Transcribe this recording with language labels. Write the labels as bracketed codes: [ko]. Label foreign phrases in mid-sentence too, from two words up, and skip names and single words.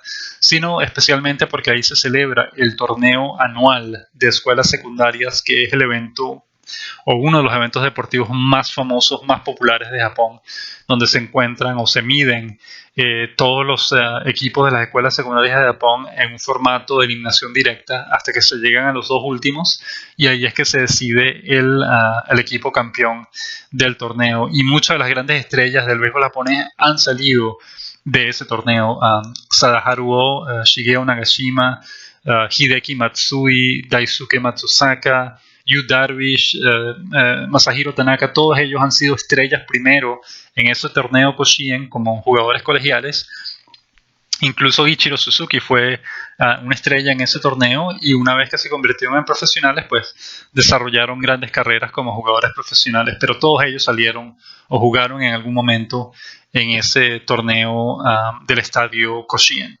[es] sino especialmente porque ahí se celebra el torneo anual de escuelas secundarias, que es el evento o uno de los eventos deportivos más famosos, más populares de Japón, donde se encuentran o se miden todos los equipos de las escuelas secundarias de Japón en un formato de eliminación directa hasta que se llegan a los 2 últimos, y ahí es que se decide el equipo campeón del torneo. Y muchas de las grandes estrellas del béisbol japonés han salido de ese torneo. Sadaharu Oh, Shigeo Nagashima, Hideki Matsui, Daisuke Matsusaka, Yu Darvish, Masahiro Tanaka, todos ellos han sido estrellas primero en ese torneo Koshien como jugadores colegiales. Incluso Ichiro Suzuki fue una estrella en ese torneo, y una vez que se convirtieron en profesionales, pues desarrollaron grandes carreras como jugadores profesionales, pero todos ellos salieron o jugaron en algún momento en ese torneo del estadio Koshien.